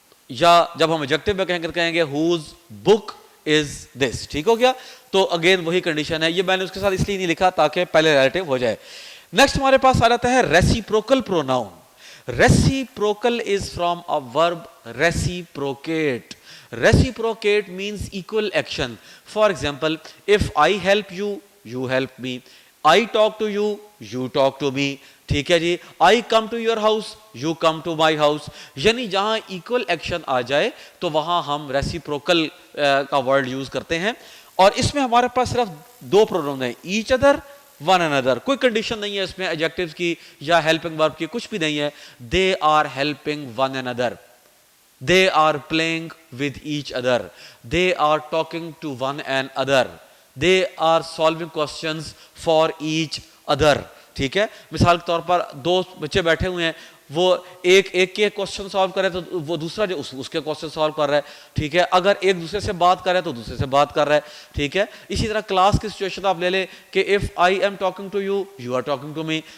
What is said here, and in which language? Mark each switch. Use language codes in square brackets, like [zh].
[hi] या जब हम एडजेक्टिव में कहेंगे [en] Whose book is this. [hi] ठीक हो गया, तो अगेन वही कंडीशन है. ये मैंने उसके साथ इसलिए नहीं लिखा ताकि पहले रिलेटिव हो जाए. नेक्स्ट हमारे पास आ जाता है reciprocal pronoun. [en] Reciprocal is from a verb reciprocate. Reciprocate means equal action. For example, if I help you, you help me. I talk to you, you talk to me. [hi] ठीक है जी. [en] I come to your house, you come to my house. [hi] यानी जहां equal action आ जाए तो वहां हम reciprocal का word use करते हैं. और इसमें हमारे पास सिर्फ दो प्रोनाउन है, each other, one another. कोई कंडीशन नहीं है इसमें एडजेक्टिव्स की या हेल्पिंग वर्ब की, कुछ भी नहीं है. [en] They are helping one another. They are playing with each other. They are talking to one another. They are solving questions for each other. [hi] ठीक है, मिसाल के तौर पर दो बच्चे बैठे हुए हैं, वो एक के क्वेश्चन सॉल्व कर रहे हैं तो वो दूसरा जो उसके क्वेश्चन सॉल्व कर रहा है. ठीक है, अगर एक दूसरे से बात कर रहा है तो दूसरे से बात कर रहा है. ठीक है, इसी तरह क्लास की सिचुएशन आप ले लें कि [en] If I am talking to you, you are talking to me.